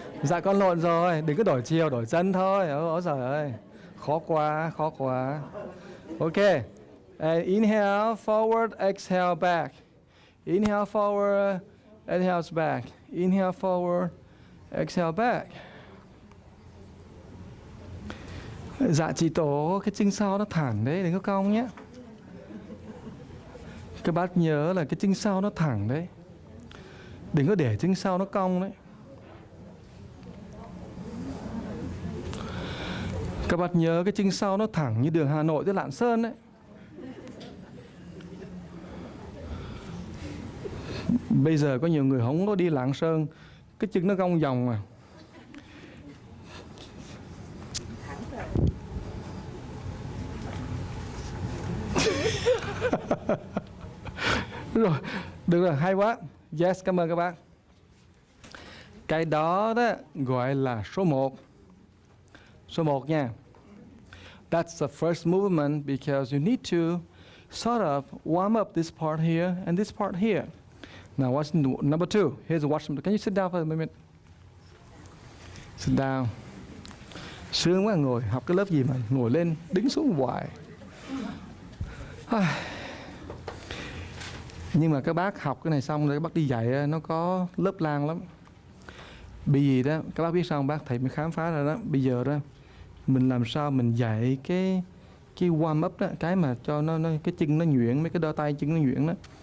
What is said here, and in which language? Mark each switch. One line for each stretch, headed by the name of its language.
Vietnamese: Dạ con lộn rồi, đừng có đổi chiều, đổi chân thôi. Ôi trời ơi. Khó quá. Okay.
English: And inhale, forward, exhale, back. Inhale forward, exhale back. Inhale forward, exhale back.
Vietnamese: Dạ chị Tổ, cái chân sau nó thẳng đấy, đừng có cong nhé. Các bác nhớ là cái chân sau nó thẳng đấy. Đừng có để chân sau nó cong đấy. Các bác nhớ cái chân sau nó thẳng như đường Hà Nội tới Lạng Sơn đấy. Bây giờ có nhiều người không có đi Lạng Sơn, cái chân nó cong vòng mà. Rồi, được rồi, hay quá. Yes, cảm ơn các bác. Cái đó gọi là số 1. Số 1 nha.
English: That's the first movement because you need to sort of warm up this part here and this part here. Now what's number 2? Here's the watch. Can you sit down for a minute? Sit down.
Vietnamese: Sướng quá ngồi, học cái lớp gì mà ngồi lên, đứng xuống hoài. Nhưng mà các bác học cái này xong rồi các bác đi dạy nó có lớp lang lắm. Bởi vì đó, các bác biết sao không bác? Thầy mới khám phá ra đó. Bây giờ đó, mình làm sao mình dạy cái warm up đó, cái mà cho nó cái chân nó nhuyễn, mấy cái đôi tay chân nó nhuyễn đó.